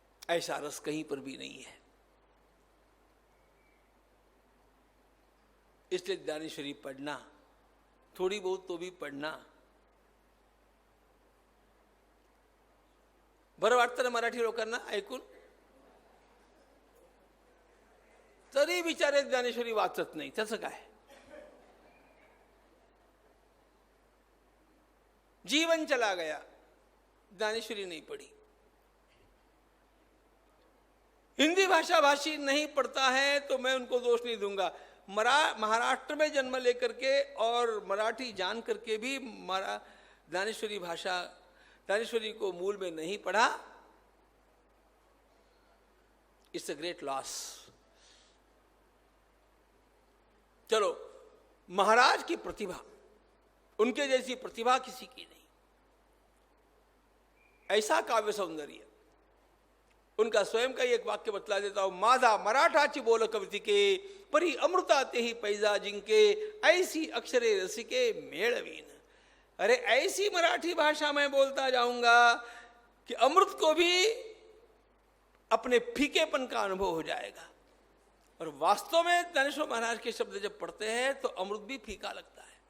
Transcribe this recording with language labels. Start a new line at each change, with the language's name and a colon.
Hindi: ऐसा रस कहीं पर भी नहीं है। इसलिए ज्ञानेश्वरी पढ़ना, थोड़ी बहुत तो भी पढ़ना।
Marathi: बरं वाटतं ना मराठी लोकांना ऐकून? तरी बिचारे ज्ञानेश्वरी वाचत नाही, त्याचं काय?
Hindi: जीवन चला गया, ज्ञानेश्वरी नहीं पढ़ी। हिंदी भाषा भाषी नहीं पढ़ता है तो मैं उनको दोष नहीं दूंगा। महाराष्ट्र में जन्म लेकर के और मराठी जान करके भी ज्ञानेश्वरी भाषा, ज्ञानेश्वरी को मूल में नहीं पढ़ा,
English: It's a great loss.
Hindi: चलो, महाराज की प्रतिभा, उनके जैसी प्रतिभा किसी की नहीं। ऐसा काव्य सौंदर्य। उनका स्वयं का एक वाक्य बतला देता हूं।
Marathi: माझा मराठाची बोल कवितिके परी अमृता ते ही पैजा जिंके, ऐसी अक्षरे रसिके मेळवीन।
Hindi: अरे, ऐसी मराठी भाषा में बोलता जाऊंगा कि अमृत को भी अपने फीकेपन का अनुभव हो जाएगा। और वास्तव में ज्ञानेश्वर महाराज के शब्द जब पढ़ते हैं तो अमृत भी फीका लगता है।